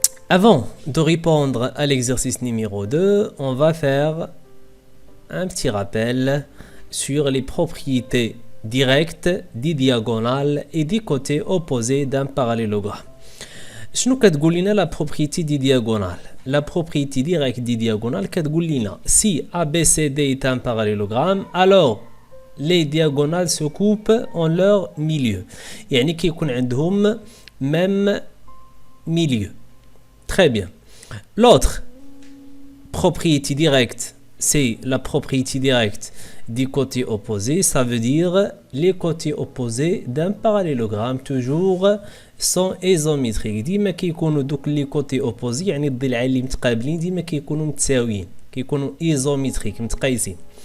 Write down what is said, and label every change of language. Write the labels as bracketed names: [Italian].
[French] Avant de répondre à l'exercice numéro 2, on va faire un petit rappel sur les propriétés directes des diagonales et des côtés opposés d'un parallélogramme. [Arabic] شنو كتقول لنا [French] la propriété des diagonales? La propriété directe des diagonales [Arabic] كتقول لنا [French] si ABCD est un parallélogramme, alors les diagonales se coupent en leur milieu. [Arabic] يعني كيكون عندهم [French] même milieu. Très bien. L'autre propriété directe, c'est la propriété directe des côtés opposés. Ça veut dire les côtés opposés d'un parallélogramme toujours sont isométriques. [Arabic] ديما كيكونوا دوك لي كوتي اوبوزي يعني الضلعين اللي متقابلين ديما كيكونوا متساويين، كيكونوا ايزوميتريك متقايسين.